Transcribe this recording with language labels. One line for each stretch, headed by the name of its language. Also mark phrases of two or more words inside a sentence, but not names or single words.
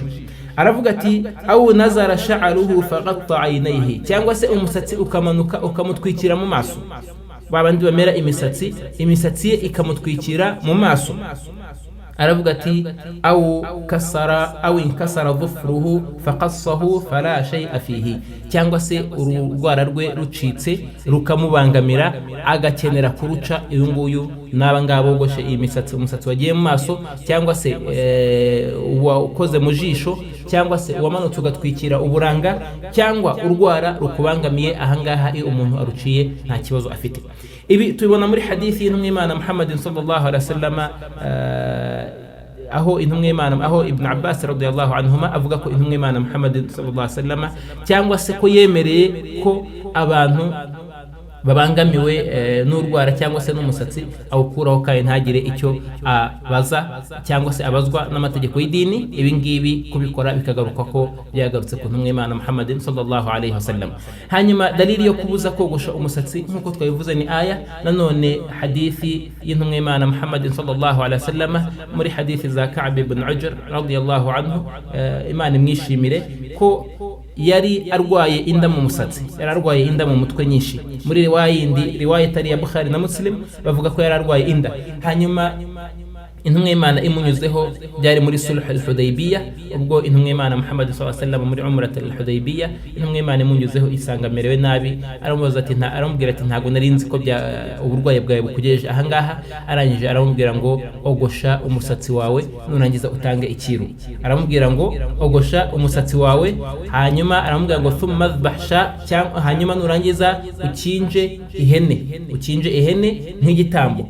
Kinyarwanda: Aravuga ati
Arabic: أو نزل شعره فغطى عينيه,
Kinyarwanda: cyangwa se umusatsi ukamanuka ukamutwikira mu maso, babandi bamera imisatsi ye ikamutwikira mu maso. Aravuga ati
Arabic: أو انكسر ظفره فقصه فلا شيء فيه,
Kinyarwanda: cyangwa se urwara rwe rucitse rukamubangamira agakenera kuruca, uyu nguyu naba ngabogoshe iyi misatsi, umusatsi wagiye mu maso cyangwa se ukoze mu jisho cyangwa se wamanutse ugatwikira uburanga cyangwa urwara rukubangamiye, ahangaha iyo umuntu aruciye nta kibazo afite. Ibi tubibona muri hadithi y'intumwa y'Imana Muhammad
Arabic: صلى الله عليه وسلم,
Kinyarwanda: aho Ibn Abbas
Arabic: رضي الله عنهما
Kinyarwanda: avuga ko intumwa y'Imana Muhammad
Arabic: صلى الله عليه وسلم
Kinyarwanda: cyangwa se ko yemereye ko abantu babangamiwe n'urwara cyangwa se n'umusatsi awukuraho kandi ntagire icyo abaza cyangwa se abazwa n'amategeko y'idini. Ibi ngibi kubikora bikagaruka ko byagarutse ku ntumwa y'Imana Muhammad
Arabic: صلى الله عليه وسلم.
Kinyarwanda: Hanyuma dalili yo kubuza kogosha umusatsi nkuko twabivuze ni aya, nanone hadithi y'intumwa y'Imana Muhammad
Arabic: صلى الله عليه وسلم
Kinyarwanda: muri hadithi za Ka'b ibn Ujr
Arabic: رضي الله عنه,
Kinyarwanda: Imana imwishimire, ko yari arwaye inda mu musatsi, yari arwaye inda mu mutwe nyinshi. Muri riwaya itari ya Bukhari na Muslim bavuga ko yari arwaye inda. Hanyuma intumwa y'Imana imunyuzeho, byari muri sulh al-Hudaybiyah, ubwo intumwa y'Imana Muhammad
Arabic: صلى الله عليه وسلم
Kinyarwanda: muri umrat al-Hudaybiyah, intumwa y'Imana imunyuzeho isanga merewe nabi, aramubaza ati aramubwira ati ntago nari nzi ko uburwayi bwawe bukugejeje ahangaha. Arangije aramubwira ngo ogosha umusatsi wawe nurangiza utange ikiru. Aramubwira ngo ogosha umusatsi wawe, hanyuma aramubwira ngo
Arabic: ثم اذبح شاة,
Kinyarwanda: hanyuma nurangiza ukinje ihene nk'igitambo.